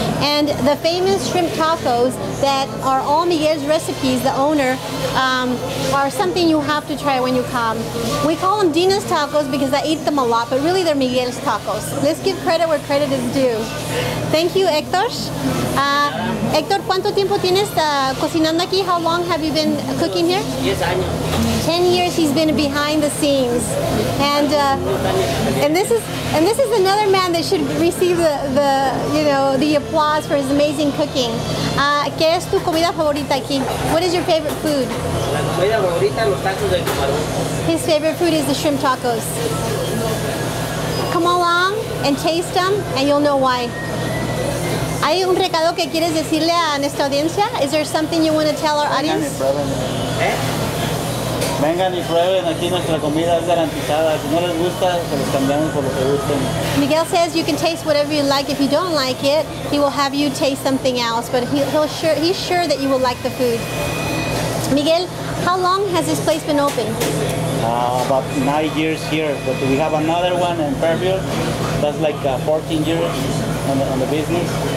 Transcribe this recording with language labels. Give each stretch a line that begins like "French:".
English: And the famous shrimp tacos that are all Miguel's recipes, the owner, are something you have to try when you come. We call them Dina's tacos because I eat them a lot, but really they're Miguel's tacos. Let's give credit where credit is due. Thank you, Hector.
Spanish: Hector, ¿cuánto tiempo tienes cocinando aquí?
English: How long have you been cooking here?
Spanish: 10 años.
English: 10 years he's been behind the scenes, and this is another man that should receive the applause for his amazing cooking.
Spanish: ¿Qué es tu comida favorita aquí?
English: What is your favorite food?
Spanish: La comida favorita, los tacos de camarón.
English: His favorite food is the shrimp tacos. Come along and taste them, and you'll know why.
Spanish: ¿Hay un recado que quieres decirle a nuestra audiencia?
English: Is there something you want to tell our audience?
Spanish: Vengan y prueben, aquí nuestra comida es garantizada. Si no les gusta, se los cambiamos por lo que gusten.
English: Miguel says you can taste whatever you like. If you don't like it, he will have you taste something else, but he's sure that you will like the food. Miguel, how long has this place been open? About 9 years here, but we have another one in Fairfield. That's like 14 years on the business.